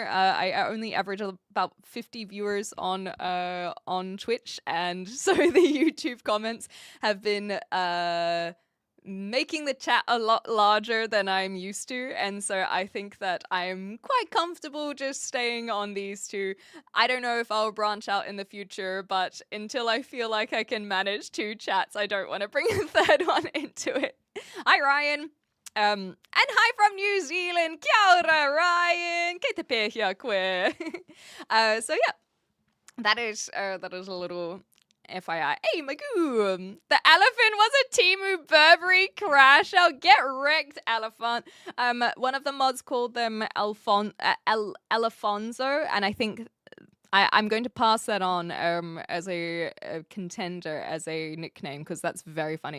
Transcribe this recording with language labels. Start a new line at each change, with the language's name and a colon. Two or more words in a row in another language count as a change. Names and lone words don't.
English: I only average about 50 viewers on Twitch, and so the YouTube comments have been making the chat a lot larger than I'm used to, and so I think that I'm quite comfortable just staying on these two. I don't know if I'll branch out in the future, but until I feel like I can manage 2 chats, I don't want to bring a third one into it. Hi, Ryan. And hi from New Zealand.
Māori: Kia ora, Ryan. Kei te pēhia koe.
English: So yeah, that is a little FYI. Hey, Magoo! The elephant was a Temu Burberry crash. I'll get wrecked, elephant. One of the mods called them Alfonso, and I think I'm going to pass that on as a contender, as a nickname, because that's very funny.